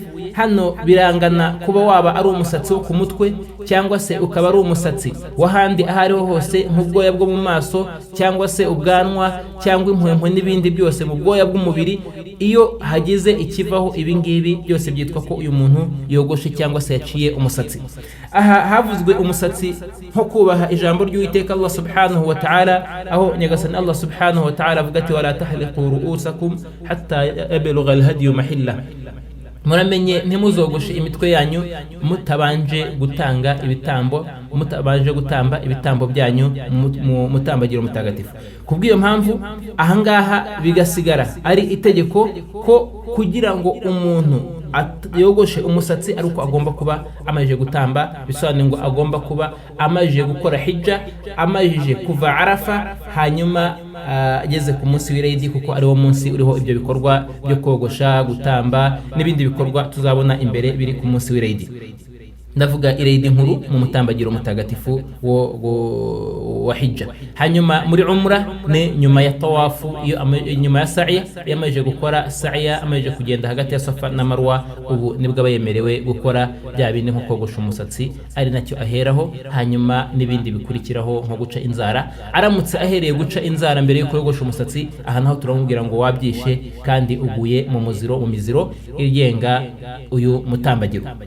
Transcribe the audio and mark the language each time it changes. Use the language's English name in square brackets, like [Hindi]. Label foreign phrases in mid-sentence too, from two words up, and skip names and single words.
[Kinyarwanda] Hano birangana kuba waba ari umusatsi wo ku mutwe cyangwa se ukaba ari umusatsi wahandi ahariho hose nk'ubwoya bwo mu maso cyangwa se ubwanwa cyangwa impwempwe n'ibindi byose mu bwoya bw'umubiri. Iyo hagize ikivaho ibingibi byose byitwa ko uyu muntu yogoshe cyangwa se yaciye umusatsi. Aha havuzwe umusatsi nko kubaha ijambo ry'Uwiteka [Arabic] الله سبحانه وتعالى, [Kinyarwanda] aho nyagasani [Arabic] الله سبحانه وتعالى [Kinyarwanda] avuga ati [Arabic] ولا تحلقوا رؤوسكم حتى يبلغ الهدي محله. [Kinyarwanda] Muramenye ntimuzogoshe imitwe yanyu mutabanje gutanga ibitambo, mutabanje gutamba ibitambo byanyu mutambagiro mutagatifu. Kubw'iyo mpamvu ahangaha bigasigara ari itegeko ko kugira ngo umuntu yogoshe umusatsi ari uko agomba kuba amajije gutamba, bisobanuye ngo agomba kuba amajije gukora hijja, amajije kuva Arafa, hanyuma ageze ku munsi w'Eid, kuko ari wo munsi uriho ibyo bikorwa byo kogosha, gutamba n'ibindi bikorwa tuzabona imbere biri ku munsi w'Eid. Ndavuga Eid nkuru mu mutambagiro mutagatifu wa hijja. Hanyuma muri umra ne nyuma ya tawafu, iyo nyuma ya sa'i yamaje gukora sa'i, amaje kugenda hagati ya Safa na Marwa, ubu nibwo abayemerewe gukora bya bindi nko kogosha umusatsi, ari nacyo aheraho. Hanyuma n'ibindi bikurikiraho nko guca inzara. Aramutse ahereye guca inzara mbere yo kogosha umusatsi, aha naho turamubwira ngo wabyishe kandi uguye mu miziro igenga uyu mutambagiro.